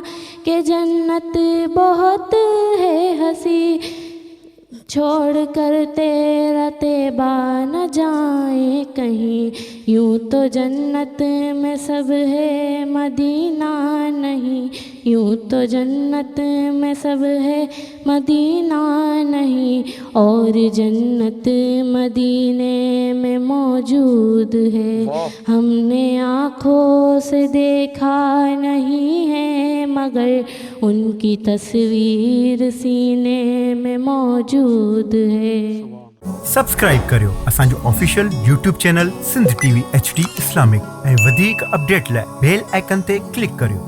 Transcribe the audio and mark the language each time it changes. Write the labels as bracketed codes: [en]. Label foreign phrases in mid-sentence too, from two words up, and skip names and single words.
[ur] کہ جنت بہت ہے ہنسی، چھوڑ کر تیرا طیبہ نہ جائیں کہیں، یوں تو جنت میں سب ہے مدینہ نہیں، یوں تو جنت میں سب ہے مدینہ نہیں، اور جنت مدینے میں موجود ہے۔ ہم نے آنکھوں سے دیکھا نہیں ہے مگر ان کی تصویر سینے میں موجود ہے۔ [sd] سبسڪرائب करियो असांजो ऑफिशियल YouTube चैनल सिंध TV HD इस्लामिक ऐं वधीक अपडेट लाइ बेल आइकन ते क्लिक करियो।